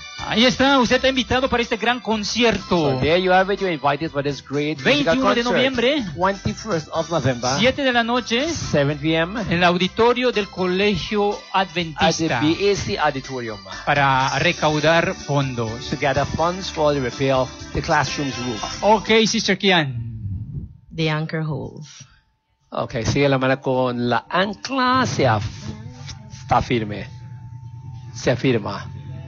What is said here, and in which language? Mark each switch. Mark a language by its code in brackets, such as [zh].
[es] Ahí está, usted está invitado para este gran concierto. [en] So there you have it, you're invited for this great [es] 21 de noviembre. [en] 21st of November. [es] 7 de la noche. [en] 7 p.m. [es] En el auditorio del Colegio Adventista. [en] At the BAC Auditorium. [es] Para recaudar fondos. [en] To gather funds for the repair of the classroom's roof. Okay, Sister Kian. The anchor holds. [es] Okay, sigue la mano con la ancla. Se afirma.